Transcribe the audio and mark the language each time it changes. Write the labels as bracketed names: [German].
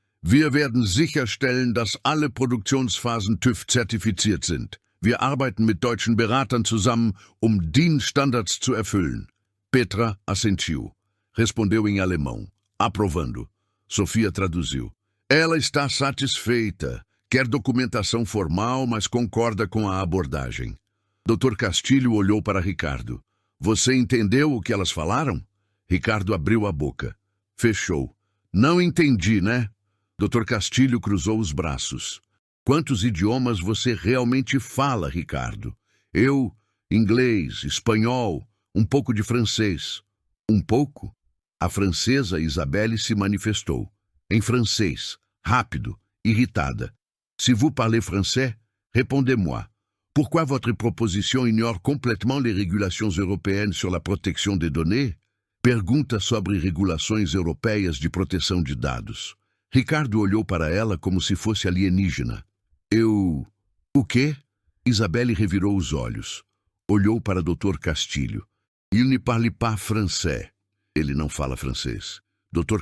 [German] Wir werden sicherstellen, dass alle Produktionsphasen TÜV zertifiziert sind. Wir arbeiten mit deutschen Beratern zusammen, DIN-Standards zu erfüllen. [Portuguese] Petra assentiu. Respondeu em alemão, aprovando. Sofia traduziu. Ela está satisfeita. Quer documentação formal, mas concorda com a abordagem. Dr. Castilho olhou para Ricardo. Você entendeu o que elas falaram? Ricardo abriu a boca. Fechou. Não entendi, né? Dr. Castilho cruzou os braços. Quantos idiomas você realmente fala, Ricardo? Eu, inglês, espanhol, um pouco de francês. Um pouco? A francesa Isabelle se manifestou. Em francês, rápido, irritada. [French] Si vous parlez français, répondez-moi. Pourquoi votre proposition ignore complètement les régulations européennes sur la proteção de données? [Portuguese] Pergunta sobre regulações europeias de proteção de dados. Ricardo olhou para ela como se fosse alienígena. O quê? Isabelle revirou os olhos. Olhou para Dr. Castilho. [French] Il ne parle pas français. [Portuguese] Ele não fala francês. Dr.